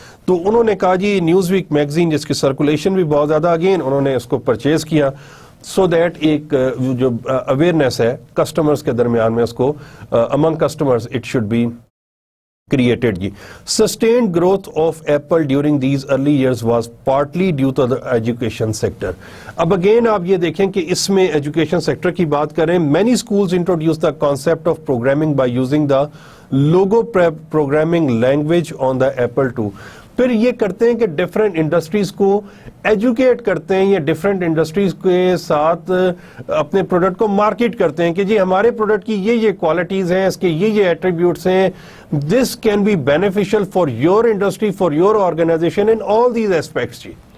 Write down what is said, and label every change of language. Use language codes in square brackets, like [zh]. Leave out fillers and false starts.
[ur] تو انہوں نے کہا جی نیوز ویک میگزین جس کی سرکولیشن بھی بہت زیادہ, اگین انہوں نے اس کو پرچیز کیا سو دیٹ ایک جو اویئرنیس ہے کسٹمرز کے درمیان میں, اس کو امنگ customers [en] it should be created [ur] جی. [en] Sustained growth of Apple during these early years was partly due to the education sector. [ur] اب again آپ یہ دیکھیں کہ اس میں ایجوکیشن سیکٹر کی بات کریں. [en] Many schools introduced the concept of programming by using the logo programming language on the Apple II. [ur] پھر یہ کرتے ہیں کہ ڈفرینٹ انڈسٹریز کو ایجوکیٹ کرتے ہیں, یا ڈفرینٹ انڈسٹریز کے ساتھ اپنے پروڈکٹ کو مارکیٹ کرتے ہیں کہ جی ہمارے پروڈکٹ کی یہ کوالٹیز ہیں, اس کے یہ ایٹریبیوٹس ہیں, [en] this can be beneficial for your industry, for your organisation in all these aspects [ur] جی.